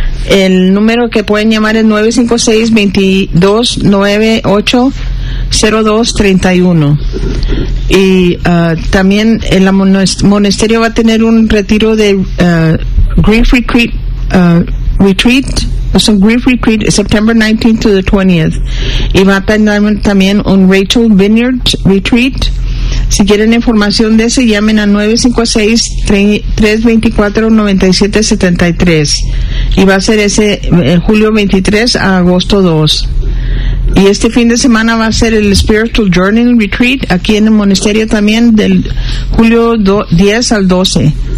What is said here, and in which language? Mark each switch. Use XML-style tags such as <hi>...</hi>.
<es>El número que pueden llamar es 956-2298-0231. Y también el monasterio va a tener un retiro de Grief Retreat.</es> <en>It's a Grief Retreat, September 19th to the 20th.</en> <es>Y va a tener también un Rachel Vineyard Retreat. Si quieren información de ese, llamen a 956-324-9773. Y va a ser ese el julio 23 a agosto 2. Y este fin de semana va a ser el Spiritual Journey Retreat aquí en el monasterio también, del julio 10 al 12.</es>